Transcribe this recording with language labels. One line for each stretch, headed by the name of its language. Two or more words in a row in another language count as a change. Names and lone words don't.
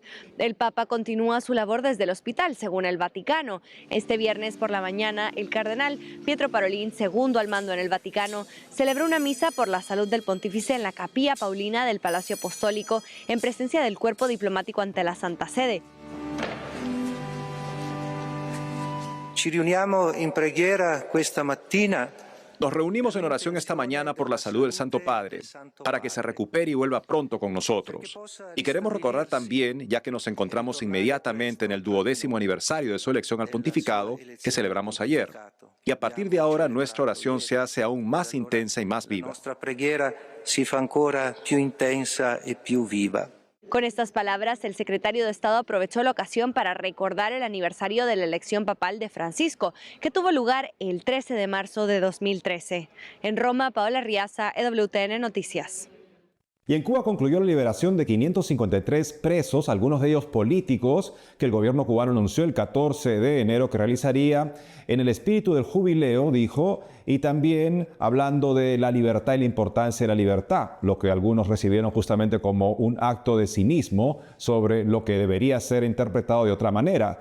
Spanish: El Papa continúa su labor desde el hospital, según el Vaticano. Este viernes por la mañana, el cardenal Pietro Parolin, segundo al mando en el Vaticano, celebró una misa por la salud del pontífice en la Capilla Paulina del Palacio Apostólico, en presencia del cuerpo diplomático ante la Santa Sede.
Italian: Ci riuniamo in preghiera questa mattina.
Spanish: Nos reunimos en oración esta mañana por la salud del Santo Padre, para que se recupere y vuelva pronto con nosotros. Y queremos recordar también, ya que nos encontramos inmediatamente en el 12º aniversario de su elección al pontificado, que celebramos ayer. Y a partir de ahora, nuestra oración se hace aún más intensa y más viva.
Italian: Nuestra preghiera si fa ancora più intensa e più viva.
Spanish: Con estas palabras, el secretario de Estado aprovechó la ocasión para recordar el aniversario de la elección papal de Francisco, que tuvo lugar el 13 de marzo de 2013. En Roma, Paola Arriaza, EWTN Noticias. Y en Cuba concluyó la liberación de 553 presos, algunos de ellos políticos, que el gobierno cubano anunció el 14 de enero que realizaría en el espíritu del jubileo, dijo, y también hablando de la libertad y la importancia de la libertad, lo que algunos recibieron justamente como un acto de cinismo sobre lo que debería ser interpretado de otra manera.